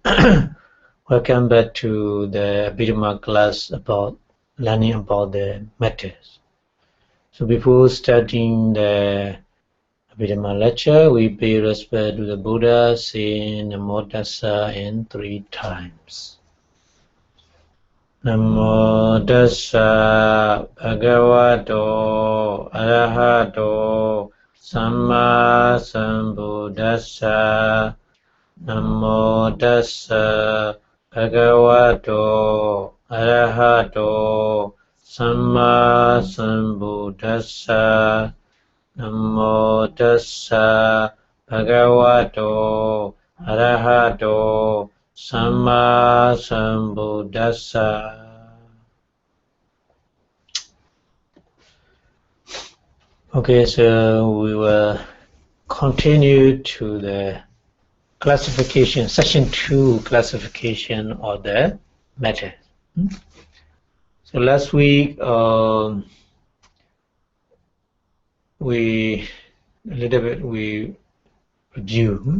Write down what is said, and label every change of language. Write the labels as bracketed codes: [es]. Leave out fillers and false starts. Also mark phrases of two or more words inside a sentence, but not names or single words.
[en] Welcome back to the Abhidhamma class about learning about the matters. So before starting the Abhidhamma lecture, we pay respect to the Buddha, saying [pi] Namo Tassa [en] in 3 times. [pi] Namo Tassa Bhagavato Arahato Samma Sambuddhassa. Namo Tassa Bhagavato Arahato Samma Sambuddhassa. Namo Tassa Bhagavato Arahato Samma Sambuddhassa. [en] Okay, so we will continue to the classification, section 2 classification of the matter. So last week we reviewed.